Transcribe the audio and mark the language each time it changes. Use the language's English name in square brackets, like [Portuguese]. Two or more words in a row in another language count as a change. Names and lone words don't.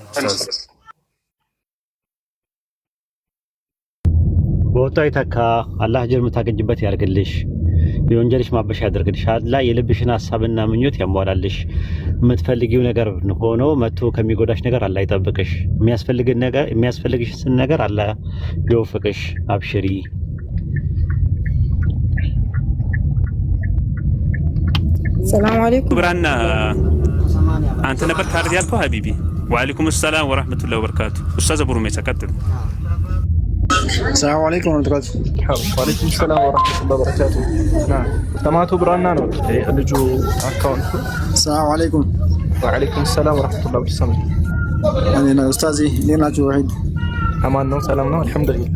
[Amharic] በወጣው ይተካ አላህ አጅር የምታገኝበት ያርግልሽ፣ የወንጀልሽ ማበሻ ያደርግልሽ። አላህ የልብሽን ሐሳብና ምኞት ያሟላልሽ። የምትፈልጊው ነገር ሆኖ መጥቶ ከሚጎዳሽ ነገር አላህ ይጠብቅሽ። የሚያስፈልግሽን ነገር አላህ ይወፍቅሽ። አብሽሪ። [Arabic] سلام عليكم [Amharic] ብራና አንተ ነበር ካርድ ያልከው ሀቢቢ። [Arabic] وعليكم سلام ورحمة الله وبركاته። [Amharic] ኡስታዝ አቡ ሩሜሳ ቀጥል። [Arabic] السلام عليكم ورحمة الله وبركاته. وعليكم السلام ورحمة الله وبركاته. نعم سمعتوا [Amharic] برانا ነው ልጁ አካውንት። [Arabic] السلام عليكم. وعليكم السلام ورحمة الله وبركاته. [Amharic] እኔ ኡስታዚ እንዴት ናችሁ? ወሒድ አማን ነው? ሰላም ነው? አልሐምዱሊላህ